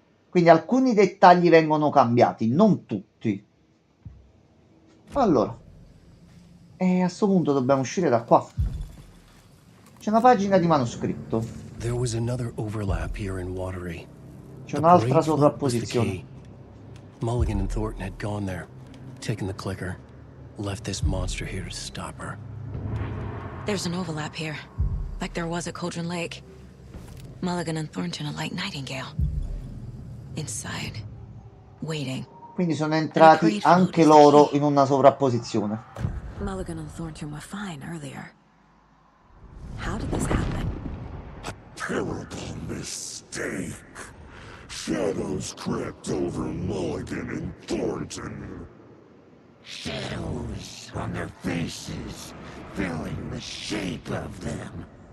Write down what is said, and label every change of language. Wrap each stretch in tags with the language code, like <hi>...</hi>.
<it>Quindi alcuni dettagli vengono cambiati, non tutti. Allora, e a sto punto dobbiamo uscire da qua. C'è una pagina di manoscritto.</it> <en>There was another overlap here in Watery.</en> <it>C'è</it> <en>The</en> <it>un'altra</it> <en>parade float was the</en> <it>sovrapposizione.</it> <en>key. Mulligan and Thornton had gone there, taken the clicker, left this monster here to stop her. There's an overlap here, like there was at Cauldron Lake. Mulligan and Thornton are like Nightingale. Inside, waiting.</en> <it>Quindi sono entrati anche loro in una sovrapposizione.</it> <en>Mulligan and Thornton were fine earlier. How did this happen? Terrible mistake. Shadows crept over Mulligan and Thornton. Shadows on their faces, filling the shape of them.</en>